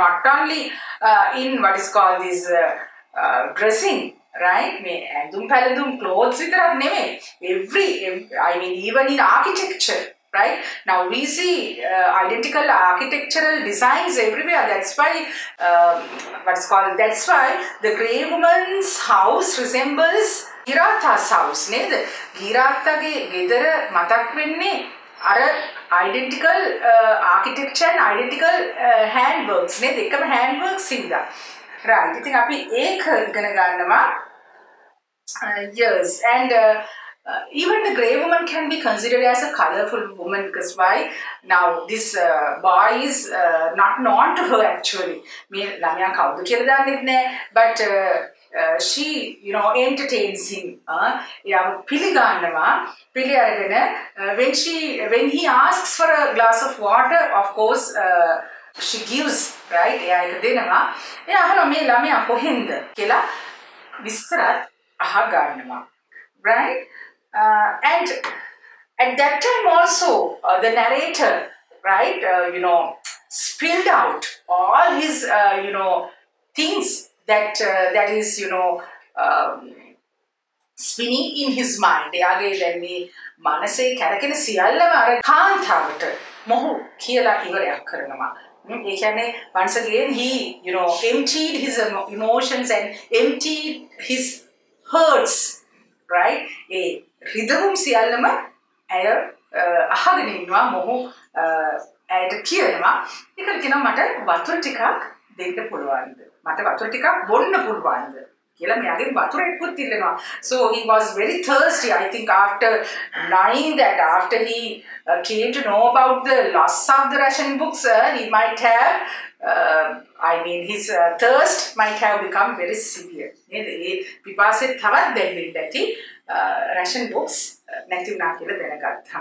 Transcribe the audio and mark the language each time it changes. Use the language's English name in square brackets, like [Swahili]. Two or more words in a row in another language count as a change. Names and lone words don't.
[English] Not only in what is called this dressing, right? [Sinhala] මේ ඇඳුම් පැළඳුම් clothes විතරක් නෙමෙයි. [English] Even in architecture, right? Now we see identical architectural designs everywhere. That's why the grey woman's house resembles Girata's house. [Sinhala] නේද? ගිරාත්තගේ ගෙදර මතක් වෙන්නේ අර [English] identical architecture and identical handworks. [Sinhala] නේද? එකම handworks හින්දා. Right. ඉතින් අපි ඒක ඉගෙන ගන්නවා. [English] Yes, and even the grey woman can be considered as a colorful woman, because why? Now this boy is not known to her actually. [Sinhala] මේ ළමයා කවුද කියලා දන්නේ නැහැ, [English] but she entertains him. [Sinhala] එයාව පිළිගන්නවා. පිළි අරගෙන [English] when he asks for a glass of water, of course she gives, right? [Sinhala] එයා ඒක දෙනවා. එයා අහනවා මේ ළමයා කොහෙන්ද කියලා විස්තරත් අහගන්නවා, [English] right? And at that time also the narrator, right, spilled out all his things that is spinning in his mind. [Sinhala] එයාගේ දැන් මේ මනසේ කැරකෙන සියල්ලම අර කාන්තාවට මොහු කියලා ඉවරයක් කරනවා. ඒ කියන්නේ [English] once again he emptied his emotions and emptied his hurts, right? [Sinhala] ඒ රිදවුම් සියල්ලම ඇය අහගෙන ඉන්නවා. මොහු ඇයට කියනවා ඒකට කියනවා මට වතුර ටිකක් දෙන්න පුළුවන්ද? මට වතුර ටිකක් බොන්න පුළුවන්ද? කියලා මෙයාගෙන් වතුරෙකුත් ඉල්ලනවා. [English] So he was very thirsty. I think after knowing that, after he came to know about the loss of the ration books, he might have, his thirst might have become very severe. [Sinhala] ඒ පිපාසෙත් තවත් දැනෙන්න ඇති [English] ration books [Sinhala] නැති වුණා කියලා දැනගත්තා.